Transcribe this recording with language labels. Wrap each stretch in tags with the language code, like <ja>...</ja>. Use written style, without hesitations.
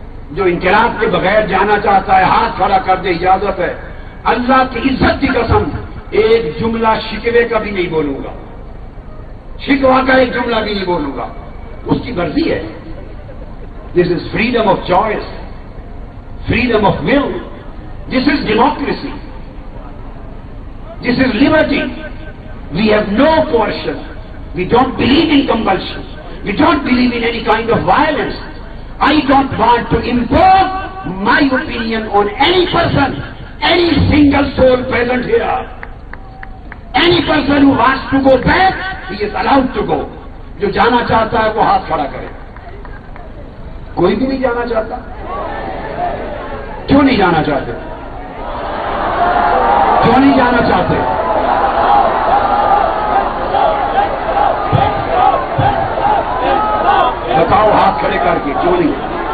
<ur>جو انقلاب کے بغیر جانا چاہتا ہے ہاتھ کھڑا کر دے، اجازت ہے. اللہ کی عزت کی قسم ایک جملہ شکوے کا بھی نہیں بولوں گا، شکوا کا ایک جملہ بھی نہیں بولوں گا. اس کی مرضی ہے.</ur> <en>This is freedom of choice, freedom of will. This is democracy, this is liberty. We have no coercion We don't believe in compulsion. We don't believe in any kind of violence. I don't want to impose my opinion on any person, any single soul present here. Any person who wants to go back, he is allowed to go.</en> <ur>جو جانا چاہتا ہے وہ ہاتھ کھڑا کرے. کوئی بھی نہیں جانا چاہتا. کیوں نہیں جانا چاہتے؟ کیوں نہیں جانا چاہتے؟ بتاؤ ہاتھ کھڑے کر کے کیوں نہیں؟</ur>